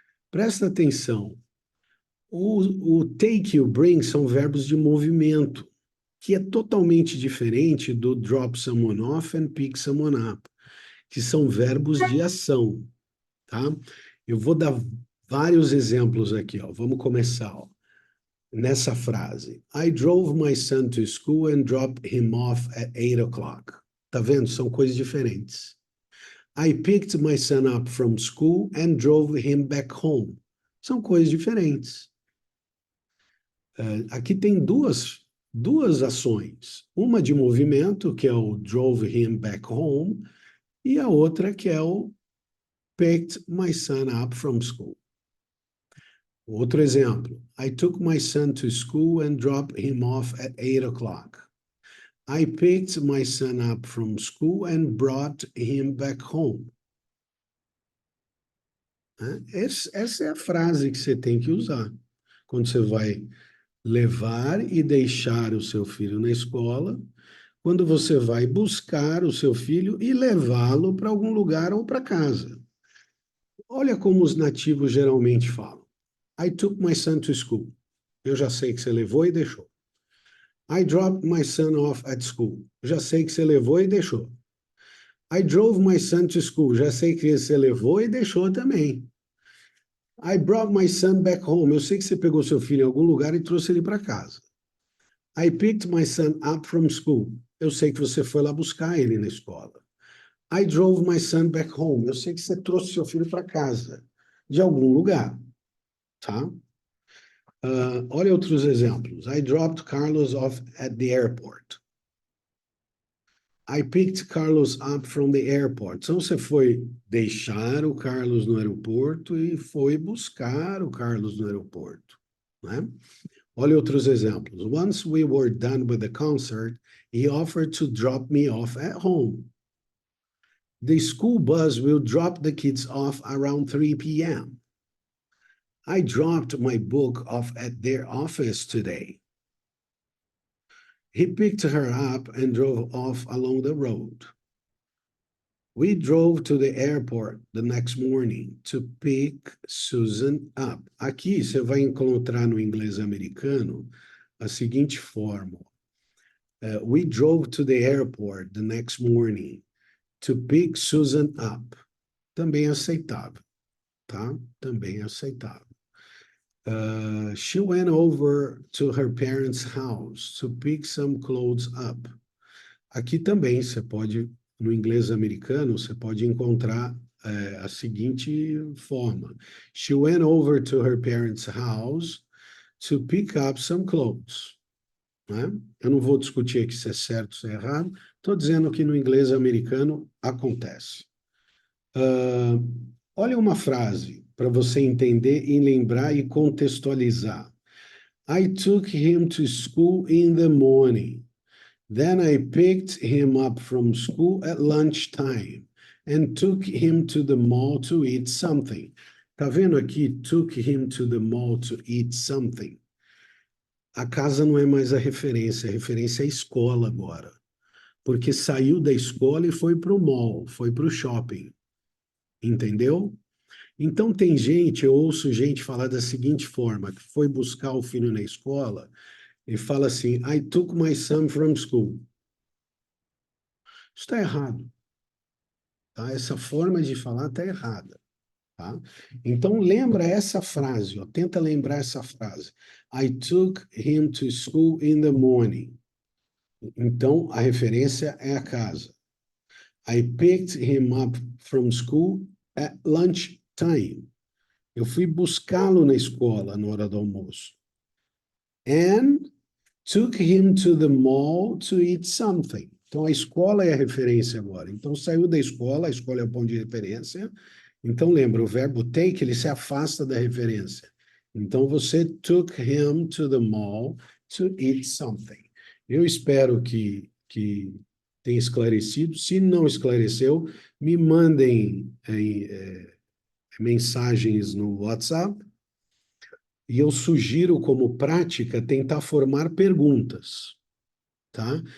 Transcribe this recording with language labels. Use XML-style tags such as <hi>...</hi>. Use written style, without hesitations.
<pt>Presta atenção. O take e o bring são verbos de movimento, que é totalmente diferente do</pt> <en>drop someone off and pick someone up,</en> <pt>que são verbos de ação, tá? Eu vou dar vários exemplos aqui, ó. Vamos começar, ó, nessa frase.</pt> <en>I drove my son to school and dropped him off at 8 o'clock.</en> <pt>Tá vendo? São coisas diferentes.</pt> <en>I picked my son up from school and drove him back home.</en> <pt>São coisas diferentes. Aqui tem duas ações. Uma de movimento, que é o</pt> <en>drove him back home,</en> <pt>e a outra que é o</pt> <en>picked my son up from school.</en> <pt>Outro exemplo.</pt> <en>I took my son to school and dropped him off at 8 o'clock. I picked my son up from school and brought him back home.</en> <pt>Essa é a frase que você tem que usar quando você vai levar e deixar o seu filho na escola, quando você vai buscar o seu filho e levá-lo para algum lugar ou para casa. Olha como os nativos geralmente falam.</pt> <en>I took my son to school.</en> <pt>Eu já sei que você levou e deixou.</pt> <en>I dropped my son off at school.</en> <pt>Já sei que você levou e deixou.</pt> <en>I drove my son to school.</en> <pt>Já sei que você levou e deixou também.</pt> <en>I brought my son back home.</en> <pt>Eu sei que você pegou seu filho em algum lugar e trouxe ele para casa.</pt> <en>I picked my son up from school.</en> <pt>Eu sei que você foi lá buscar ele na escola.</pt> <en>I drove my son back home.</en> <pt>Eu sei que você trouxe seu filho para casa, de algum lugar, tá? Olha outros exemplos.</pt> <en>I dropped Carlos off at the airport. I picked Carlos up from the airport.</en> <pt>Então, você foi deixar o Carlos no aeroporto e foi buscar o Carlos no aeroporto, né? Olha outros exemplos.</pt> <en>Once we were done with the concert, he offered to drop me off at home. The school bus will drop the kids off around 3 p.m. I dropped my book off at their office today. He picked her up and drove off along the road. We drove to the airport the next morning to pick Susan up.</en> <pt>Aqui você vai encontrar no inglês americano a seguinte forma.</pt> <en>We drove to the airport the next morning to pick Susan up.</en> <pt>Também aceitável, tá? Também aceitável.</pt> <en>She went over to her parents' house to pick some clothes up.</en> <pt>Aqui também você pode, no inglês americano, você pode encontrar a seguinte forma.</pt> <en>She went over to her parents' house to pick up some clothes.</en> <pt>Né? Eu não vou discutir aqui se é certo ou se é errado. Estou dizendo que no inglês americano acontece. Olha uma frase para você entender e lembrar e contextualizar.</pt> <en>I took him to school in the morning. Then I picked him up from school at lunchtime and took him to the mall to eat something.</en> <pt>Tá vendo aqui?</pt> <en>Took him to the mall to eat something.</en> <pt>A casa não é mais a referência é a escola agora. Porque saiu da escola e foi para o mall, foi para o shopping. Entendeu? Então tem gente, eu ouço gente falar da seguinte forma, que foi buscar o filho na escola e fala assim,</pt> <en>I took my son from school.</en> <pt>Isso está errado. Tá? Essa forma de falar está errada. Tá? Então lembra essa frase, ó, tenta lembrar essa frase.</pt> <en>I took him to school in the morning.</en> <pt>Então a referência é a casa.</pt> <en>I picked him up from school at lunchtime.</en> <pt>Eu fui buscá-lo na escola na hora do almoço.</pt> <en>And took him to the mall to eat something.</en> <pt>Então, a escola é a referência agora. Então, saiu da escola, a escola é o ponto de referência. Então, lembra, o verbo take, ele se afasta da referência. Então, você</pt> <en>took him to the mall to eat something.</en> <pt>Eu espero que tenha esclarecido. Se não esclareceu, me mandem mensagens no WhatsApp. E eu sugiro, como prática, tentar formar perguntas, tá?</pt>